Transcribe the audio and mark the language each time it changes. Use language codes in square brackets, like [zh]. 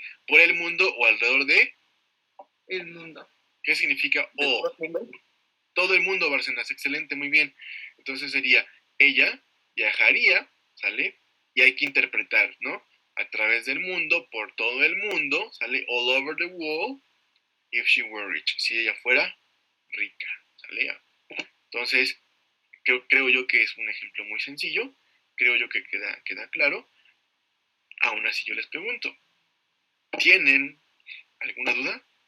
[es] ¿Por el mundo o alrededor de? El mundo. ¿Qué significa o? Todo el mundo, Barcenas. Excelente, muy bien. Entonces sería, ella viajaría, ¿sale? Y hay que interpretar, ¿no? A través del mundo, por todo el mundo, ¿sale? [en] All over the world, if she were rich. [es] Si ella fuera rica, ¿sale? Entonces, creo yo que es un ejemplo muy sencillo. Creo yo que queda claro. Aún así yo les pregunto, ¿tienen alguna duda?